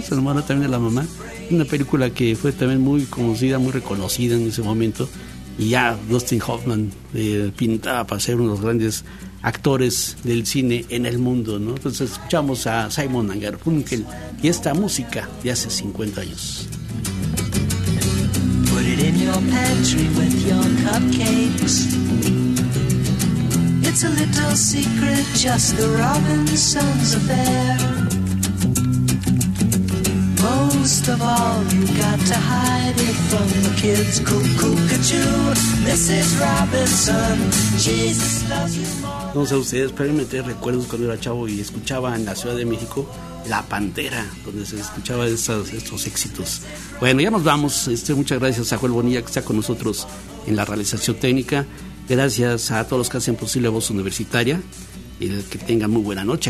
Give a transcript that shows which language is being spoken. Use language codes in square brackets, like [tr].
[es] Se enamora también de la mamá. Una película que fue también muy conocida, muy reconocida en ese momento. Y ya Dustin Hoffman pintaba para ser uno de los grandes actores del cine en el mundo, ¿no? Entonces escuchamos a Simon & Garfunkel y esta música de hace 50 años. [en] Put it in your pantry with your cupcakes. It's a little secret, just the Robinson's affair. Most of all, you got to hide it from the kids. Coo-coo-ca-choo, Mrs. Robinson, Jesus loves you more. [es] No sé ustedes, pero me trae recuerdos cuando era chavo y escuchaba en la Ciudad de México La Pantera, donde se escuchaba estos éxitos. Bueno, ya nos vamos. Muchas gracias a Joel Bonilla, que está con nosotros en la realización técnica. Gracias a todos los que hacen posible Voz Universitaria. Y que tengan muy buena noche.